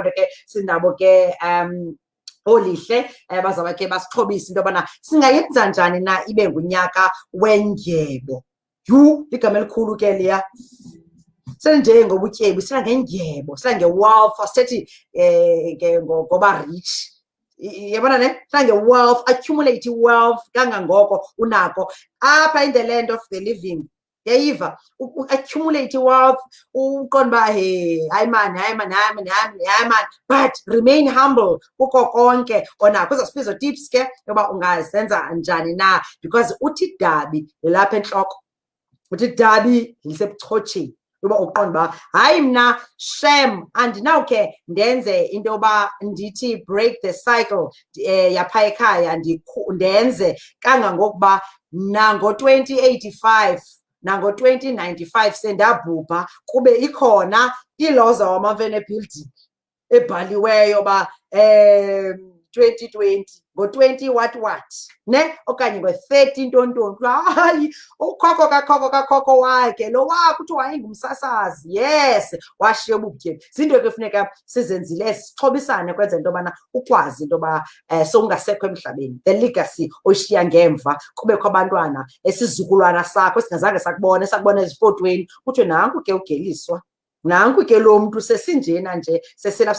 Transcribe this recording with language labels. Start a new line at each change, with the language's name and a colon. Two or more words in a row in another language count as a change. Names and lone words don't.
Xhosa: nto ke sinabo ke olihle bazawube ke basixhobisa into yobana singayenza njani na ibe ngunyaka wendyebo yhu ligama elikhulu ke liya senjengobutyebi sinangendyebo sinange-wealth asithethi ngoba rich yabona ne sinange-wealth
English: accumulate wealth
Xhosa: kangangoko unako apha
English: in the land of the living
Xhosa: yayiva
English: accumulate wealth
Xhosa: uqonda uba hayi man
English: but remain humble
Xhosa: kuko konke onako uzawusibiza tips ke yoba ungazenza njani na because uthi dabi lilapha entloko uthi dabi lisebuchotsheni yoba uqonda uba hayi mna shem andinawukhe ndenze into yoba ndithi
English: break the cycle
Xhosa: yapha ekhaya ndenze kangangokuba nango-2085 nango-2095 sendabhubha kube ikhona iloza wamamfene building ebhaliweyo ba 2020 ngo-20 what ne okanye ngo-30 ntontonto hayi ukhokho wakhe lo wakuthiwa wayengumsasazi yes washiye ubutyebi zinto ke funeka sizenzile sixhobisane kwenza into yobana ukwazi into yoba sowungasekho emhlabeni
English: the legacy
Xhosa: oshiya ngemva kubekho abantwana esizukulwana sakho singazange sakubona ezifotweni kuthiwe nanku ke ugeliswa nanku ke lo mntu sesinjena nje sesilapha